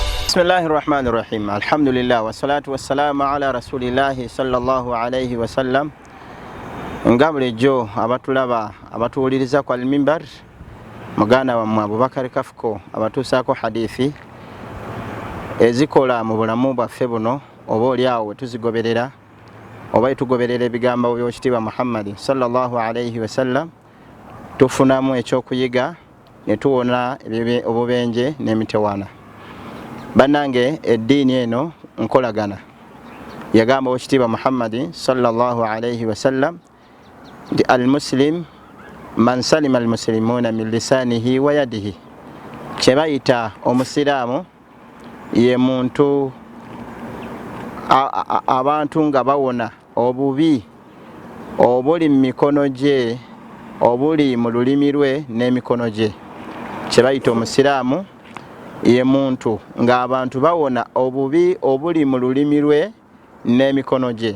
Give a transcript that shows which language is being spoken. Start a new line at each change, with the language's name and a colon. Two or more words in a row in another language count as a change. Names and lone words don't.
Arabic: بسم الله الرحمن الرحيم. الحمد لله والصلاة والسلام على رسول الله صلى الله عليه وسلم.
Ganda: Ngabulejo abatulaba abatuwuliriza kwa al-mimbar mugana wa Abubakar Kafuko abatusaako hadithi ezikola mu bulamu bwaffe buno oba oli awo tuzigoberera oba tugoberera ebigambo by'ekitiibwa Muhammad
Arabic: صلى الله عليه وسلم
Ganda: tufunamu ekyokuyiga ne tuwona obubenje n'emitewaana. Banange eddiini eno nkolagana yagamba ekitiibwa Muhammad
Arabic: صلى الله عليه وسلم
Ganda: nti
Arabic: المسلم من سلم المسلمون من لسانه ويده.
Ganda: Kyebayita omusiraamu ye muntu abantu nga bawona obubi obuli mu mikono gye obuli mu lulimi lwe n'emikono gye. Kyebayita omusiraamu ye muntu nga abantu bawona obubi obuli mu lulimi lwe n'emikono gye.